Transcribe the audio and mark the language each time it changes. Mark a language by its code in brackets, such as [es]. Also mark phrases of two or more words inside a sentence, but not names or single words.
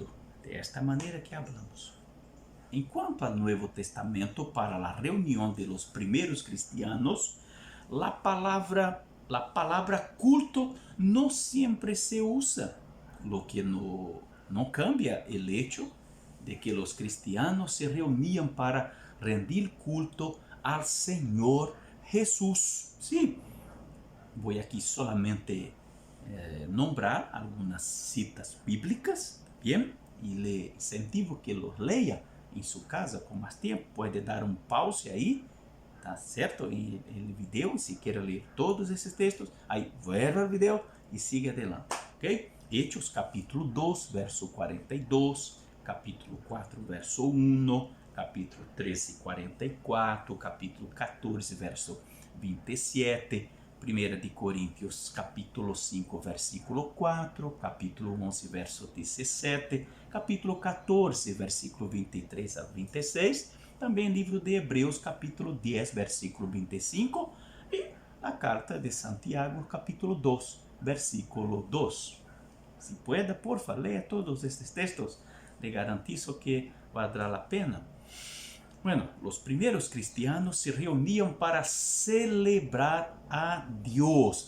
[es] De esta manera que hablamos. En cuanto al Nuevo Testamento, para la reunión de los primeros cristianos, la palabra culto no siempre se usa, lo que no cambia el hecho de que los cristianos se reunían para rendir culto al Señor Jesús. Sí, voy aquí solamente nombrar algunas citas bíblicas, bien, y le incentivo que los lea en su casa con más tiempo. Puede dar un pause ahí, [pt] tá certo? [es] En el video, si quiere leer todos esses textos, aí vuelve al video e siga adelante, ok? Hechos capítulo 2, verso 42, capítulo 4, verso 1, capítulo 13, 44, capítulo 14, verso [pt] 27, 1 de Coríntios, capítulo 5, versículo 4, capítulo 11, verso 17, capítulo 14, versículo 23 a 26, também livro de Hebreus, capítulo 10, versículo 25, e a carta de Santiago, capítulo 2, versículo 2. [es] Si pueda, porfa, lea todos estes textos, le garantizo que valdrá la pena. Bueno, los primeros cristianos se reunían para celebrar a Dios.